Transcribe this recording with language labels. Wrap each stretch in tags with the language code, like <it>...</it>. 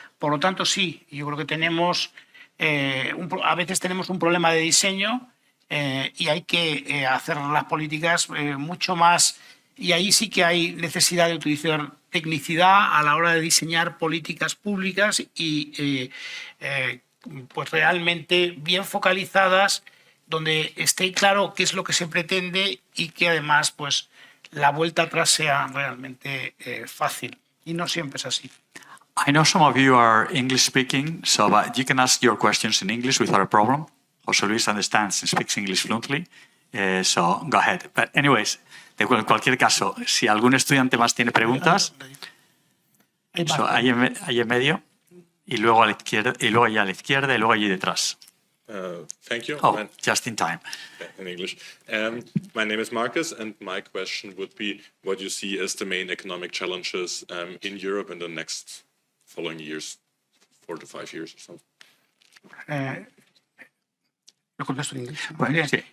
<es>Por lo tanto, sí, yo creo que tenemos a veces tenemos un problema de diseño y hay que hacer las políticas mucho más, y ahí sí que hay necesidad de utilizar tecnicidad a la hora de diseñar políticas públicas y pues realmente bien focalizadas, donde esté claro qué es lo que se pretende y que además pues la vuelta atrás sea realmente fácil. Y no siempre es así.</es> <en>I know some of you are English speaking, so you can ask your questions in English without a problem. José Luis understands and speaks English fluently, so go ahead. But anyways,</en> <es>en cualquier caso, si algún estudiante más tiene preguntas, ahí en medio, y luego a la izquierda, y luego allá a la izquierda, y luego allí detrás.</es> <en>Thank you. Oh, just in time. In English. My name is Marcus, and my question would be what you see as the main economic challenges in Europe in the next following years, 4 to 5 years or something.</en> <es>Lo contesto en inglés. Bueno, sí.</es>